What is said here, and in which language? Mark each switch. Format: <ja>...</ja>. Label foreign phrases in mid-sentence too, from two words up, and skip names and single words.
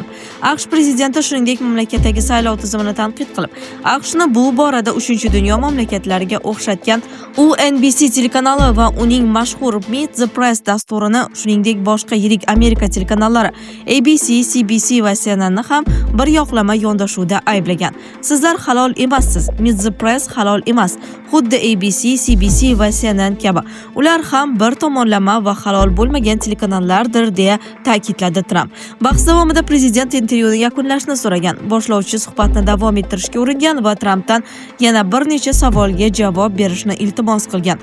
<uz>AQSh prezidenti shuningdek mamlakatdagi saylov tizimini tanqid qilib, AQShni bu borada 3-dunyo mamlakatlariga o'xshatgan. U NBC telekanali va uning mashhur Meet the Press dasturini, shuningdek boshqa yirik Amerika telekanallari ABC, CBC va CNNni ham bir yoqlama yondashuvda ayblagan. Sizlar halol emassiz. Meet the Press halol emas. Xuddi ABC, CBC va CNN kabi. Ular ham bir tomonlama va halol bo'lmagan telekanallardir, deya ta'kidladi Trump. Bahs davomida prezident intervyuni yakunlashni so'ragan. Boshlovchi suhbatni davom ettirishga uringan va Trumpdan yana bir necha savolga javob berishni iltimos qilgan.</uz>